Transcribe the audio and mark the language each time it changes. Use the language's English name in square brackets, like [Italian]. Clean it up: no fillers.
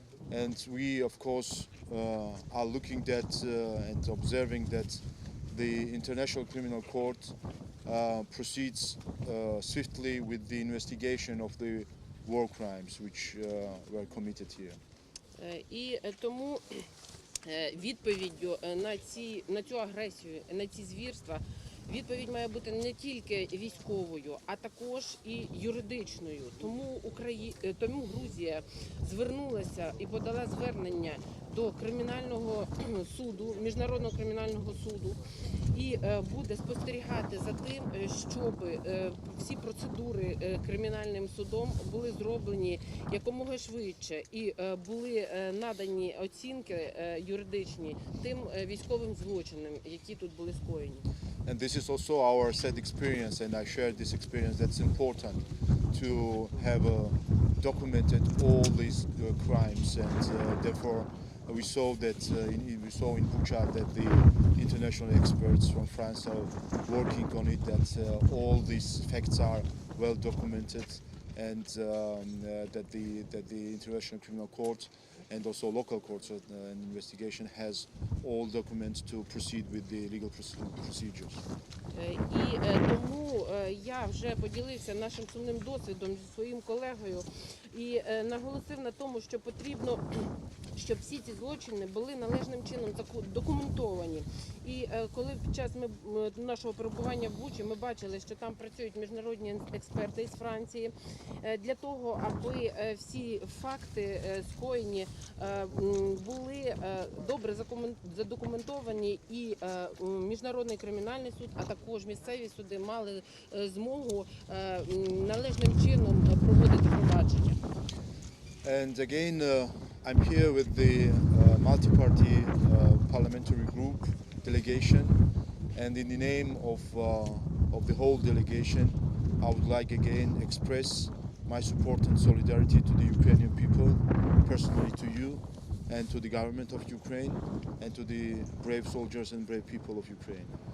[English] And we, of course, are looking at and observing that the International Criminal Court proceeds swiftly with the investigation of the war crimes which were committed here. [Ukrainian] І тому відповіддю на цю агресію, на ці звірства, відповідь має бути не тільки військовою, а також і юридичною. Тому Грузія звернулася і подала звернення до кримінального суду, Міжнародного кримінального суду, і буде спостерігати за тим, щоб всі процедури кримінальним судом були зроблені якомога швидше і були надані оцінки юридичні тим військовим злочинам, які тут були скоєні. [English] And this is also our sad experience, and I share this experience. That's important to have documented all these crimes, and therefore we saw in Bучу that the international experts from France are working on it. That all these facts are well documented, and that the International Criminal Court and also local courts and investigation has all documents to proceed with the legal procedures. [Ukrainian] І тому я вже поділився нашим сумним досвідом зі своїм колегою і наголосив на тому, що потрібно, щоб всі ці злочини були належним чином документовані. І коли під час нашого перебування в Бучі ми бачили, що там працюють міжнародні експерти із Франції, для того, аби всі факти скоєні були добре задокументовані, і Міжнародний кримінальний суд, а також місцеві суди мали змогу належним чином проводити провадження. [English] And again, I'm here with the multi-party parliamentary group delegation, and in the name of the whole delegation, I would like again express my support and solidarity to the Ukrainian people, personally to you, and to the government of Ukraine, and to the brave soldiers and brave people of Ukraine.